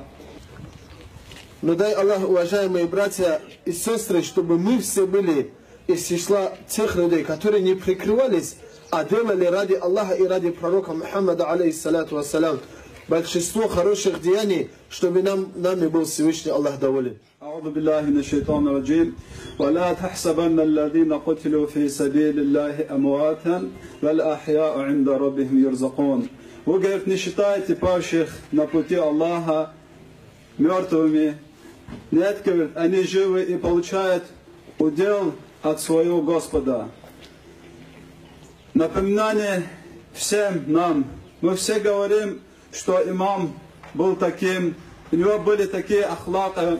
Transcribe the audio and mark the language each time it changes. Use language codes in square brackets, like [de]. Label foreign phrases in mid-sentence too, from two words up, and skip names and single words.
[ru] Но дай Аллах, уважаемые братья и сестры, чтобы мы все были из числа тех людей, которые не прикрывались, а делали ради Аллаха и ради пророка Мухаммада, [ar] عليه الصلاة والسلام. [ru] большинство хороших деяний, чтобы нами был Всевышний Аллах доволен. [ar] أعوذ بالله من الشيطان الرجيم ولا تحسبن الذين قتلوا في سبيل الله أمواتا بل أحياء عند ربهم يرزقون. [ru] Вы, говорит, не считайте павших на пути Аллаха мертвыми. Нет, говорит, они живы и получают удел от своего Господа. Напоминание всем нам. Мы все говорим, что имам был таким, у него были такие ахлаки.